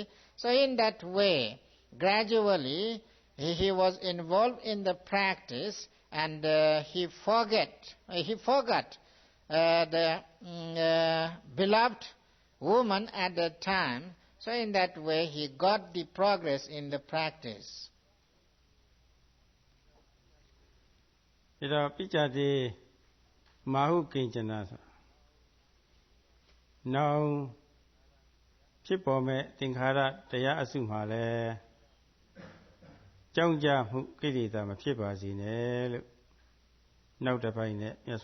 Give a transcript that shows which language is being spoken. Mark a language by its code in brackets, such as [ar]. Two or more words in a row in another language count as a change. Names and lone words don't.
[en] So in that way, gradually, he was involved in the practice, and he forgot the beloved woman at that time. So in that way, he got the progress in the practice. [my] ဒါတော့ပိဋကတိမာဟုကိဉ္စနာဆိုနောင်ဖြစ်ပေါ်မဲ့သင်္ခါရတရားအစုမှာလဲကြောင်းကြမှုကိလေသာမဖြစ်ပါစေနဲ့လို့နောက်တစ်ပိုင်းနဲ့မြတ်